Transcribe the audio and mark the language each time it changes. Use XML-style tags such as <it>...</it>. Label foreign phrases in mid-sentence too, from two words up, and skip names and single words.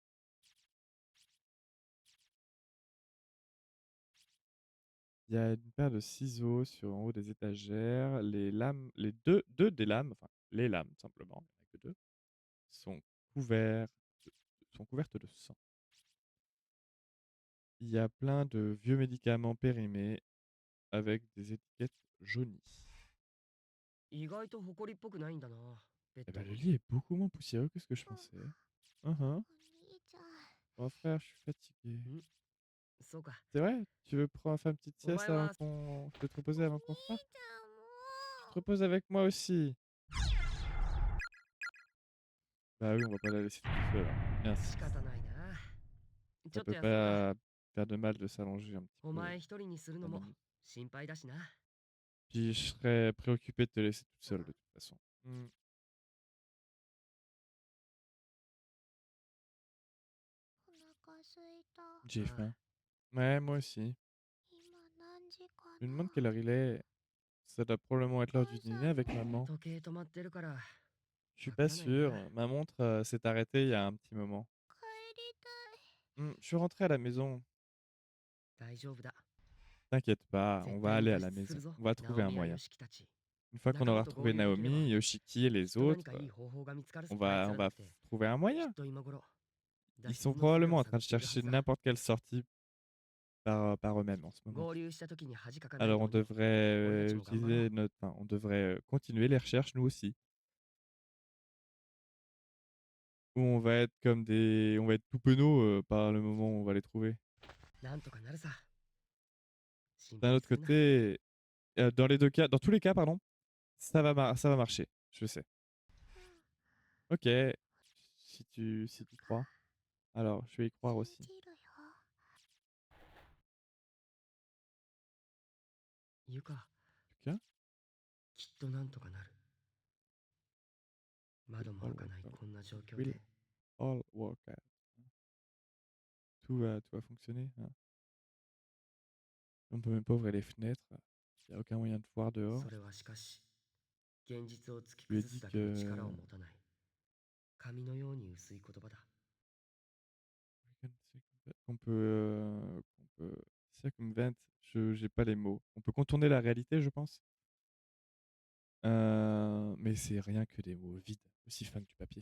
<fr>Il y a une paire de ciseaux sur en haut des étagères. Les lames, deux des lames, enfin les lames simplement, il n'y en a que deux, sont couvertes, sont couvertes de sang. Il y a plein de vieux médicaments périmés avec des étiquettes jaunies.</fr> <ja>意外と埃っぽくないんだな。ベッ</ja> <fr>Eh</fr> <ja>ド</ja> <fr>ben, le</fr> <ja>は。</ja> <fr>lit est beaucoup moins poussiéreux que ce que je pensais. Uhum.</fr> <ja>お兄ちゃん。</ja> <fr>Oh frère, je suis fatigué.</fr> <ja>そうか。</ja> <fr>C'est vrai? Tu veux prendre faire une petite</fr> <ja>お</ja> <fr>sieste</fr> <ja>前</ja> <fr>avant</fr> <ja>は</ja> <fr>qu'on... Je peux te reposer</fr> <ja>お</ja> <fr>avant</fr> <ja>兄</ja> <fr>qu'on frappe?</fr> <ja>ちゃん</ja> <fr>Tu te</fr> <ja>も</ja> <fr>reposes avec moi aussi. Bah oui, on va pas la laisser toute seule, hein.</fr> <ja>仕</ja> <fr>Merci.</fr> <ja>方ないな。ち</ja> <fr>Ça</fr> <ja>ょっと</ja> <fr>peut</fr> <ja>休むか。</ja> <fr>pas faire de mal de s'allonger un petit</fr> <ja>お</ja> <fr>peu,</fr> <ja>前一人にするの</ja> <fr>mon</fr> <ja>も</ja> <fr>ami.</fr> <ja>心配だしな。</ja> <fr>Puis je serais préoccupé de te laisser toute seule de toute façon. Hmm.</fr> <ja>お腹すいた。</ja> <fr>J'ai Ah. faim. Ouais, moi aussi.</fr> <ja>今何時か</ja> <fr>Je me</fr> <ja>な。</ja> <fr>demande quelle heure il est. Ça doit probablement être l'heure du dîner avec maman.</fr> <ja>時計止まってるから。</ja> <fr>Je suis</fr> <ja>わか</ja> <fr>pas</fr> <ja>らないな。</ja> <fr>sûr. Ma montre s'est arrêtée il y a un petit moment.</fr> <ja>帰りたい。</ja> <fr>Je suis rentré à la maison.</fr> <ja>大丈夫だ。</ja> <fr>T'inquiète pas,</fr> <ja>絶</ja> <fr>on</fr> <ja>対</ja> <fr>va</fr> <ja>に</ja> <fr>aller à</fr> <ja>脱</ja> <fr>la</fr> <ja>出する</ja> <fr>maison.</fr> <ja>ぞ。</ja> <fr>On va</fr> <ja>ナ</ja> <fr>trouver</fr> <ja>オ</ja> <fr>un</fr> <ja>ミや</ja> <fr>moyen.</fr> <ja>ヨシキたち。</ja> <fr>Une fois qu'on</fr> <ja>仲間</ja> <fr>aura</fr> <ja>と</ja> <fr>retrouvé</fr> <ja>合流できれば</ja> <fr>Naomi, Yoshiki et</fr> <ja>きっ</ja> <fr>les</fr> <ja>と何</ja> <fr>autres,</fr> <ja>かいい方法が見つかる</ja> <fr>on</fr> <ja>さ。あい</ja> <fr>va,</fr> <ja>つ</ja> <fr>on</fr> <ja>らだ</ja> <fr>va</fr> <ja>って。</ja> <fr>trouver un</fr> <ja>きっ</ja> <fr>moyen.</fr> <ja>と今頃。</ja> <fr>Ils</fr> <ja>脱</ja> <fr>sont</fr> <ja>出の術</ja> <fr>probablement</fr> <ja>を</ja> <fr>en train</fr> <ja>探</ja> <fr>de</fr> <ja>っているは</ja> <fr>chercher</fr> <ja>ずだ。</ja> <fr>n'importe quelle sortie par eux-mêmes en ce moment.</fr> <ja>合流した時に恥かかない</ja> <fr>Alors</fr> <ja>よ</ja> <fr>on</fr> <ja>うに。 俺た</ja> <fr>devrait</fr> <ja>ちも頑張ろ</ja> <fr>utiliser</fr> <ja>う。</ja> <fr>notre, enfin, on devrait continuer les recherches nous aussi. Ou on va être comme des, on va être tout penauds par le moment où on va les trouver.</fr> <ja>なんとかなるさ。心</ja> <fr>D'un</fr> <ja>配</ja> <fr>autre</fr> <ja>するな。</ja> <fr>côté, dans les deux cas, dans tous les cas, pardon, ça va marcher, je sais. Ok, si tu crois. Alors, je vais y croire</fr> <ja>信</ja> <fr>aussi.</fr> <ja>じるよ。ゆか、 Lucas, きっとなんとかなる。</ja> <en>will</en> <ja>窓も</ja> <en>all</en> <ja>開か</ja> <en>work</en> <ja>ない</ja> <en>out.</en> <ja>こんな状況</ja> <en>Will</en> <ja>で。</ja> <en>all work out.</en> <fr>Tout va fonctionner, hein. On peut même pas ouvrir les fenêtres. Il n'y a aucun moyen de voir dehors.</fr> <ja>それはしかし、 現実を突き</ja> <fr>Je lui ai</fr> <ja>崩す</ja> <fr>dit</fr> <ja>だけの</ja> <fr>que</fr> <ja>力を持たない。紙のように薄い言葉だ。</ja> <fr>qu'on peut circumvent, j'ai pas les mots. On peut contourner la réalité, je pense. Mais c'est rien que des mots vides, aussi fins que du papier.</fr>